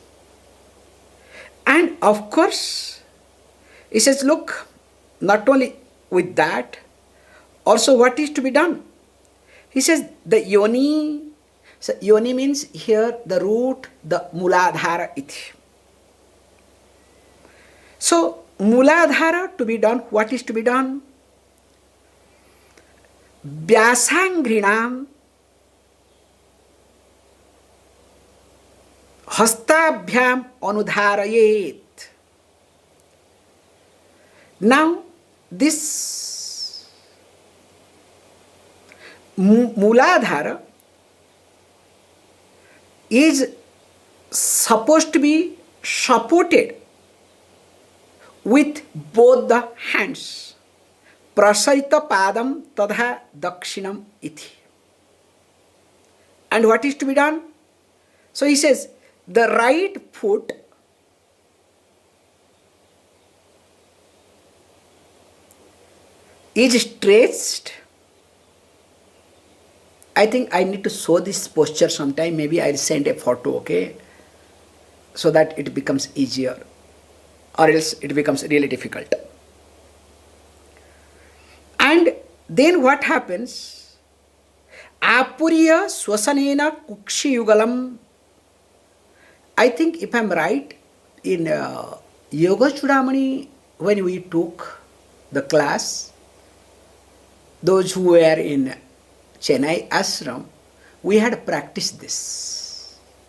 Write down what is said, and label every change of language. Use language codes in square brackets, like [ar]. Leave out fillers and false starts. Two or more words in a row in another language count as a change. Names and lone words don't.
[en] And of course, he says, look, not only with that, also what is to be done? He says the yoni. So yoni means here the root, the muladhara iti. So muladhara to be done, what is to be done? [sa] Vyasangrinam hastabhyam anudharayet. [en] Now this muladhara is supposed to be supported with both the hands. [sa] Prasarita padam tadha dakshinam iti. [en] And what is to be done? So he says, the right foot is stretched. I think I need to show this posture sometime. Maybe I'll send a photo, okay? So that it becomes easier. Or else it becomes really difficult. And then what happens? [sa] Apuriya swasanena kukshi yugalam. [en] I think if I'm right, in Yoga Chudamani, when we took the class, those who were in Chennai ashram, we had practiced this.